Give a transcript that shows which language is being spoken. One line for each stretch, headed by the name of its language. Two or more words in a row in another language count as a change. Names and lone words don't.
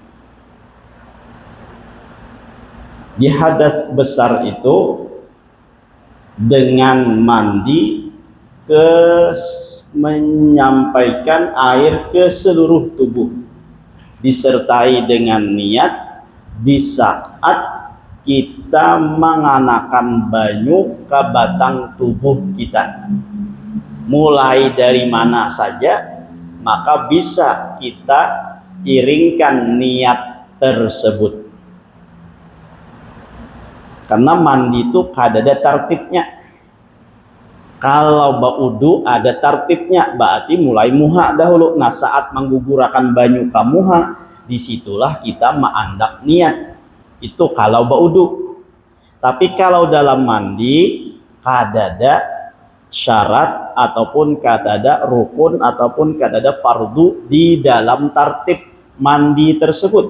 Indonesian: Di hadas besar itu dengan mandi menyampaikan air ke seluruh tubuh, disertai dengan niat di saat kita mengenakan banyu ke batang tubuh kita. Mulai dari mana saja, maka bisa kita iringkan niat tersebut. Karena mandi itu ada tartibnya.
Banjar: Kalau baudu ada tartibnya, berarti mulai muha dahulu. Nah, saat menggugurkan banyu ke muha, disitulah kita mengandak niat. Itu kalau baudu. Tapi kalau dalam mandi, kadada syarat ataupun kadada rukun ataupun kadada fardu di dalam tartib mandi tersebut.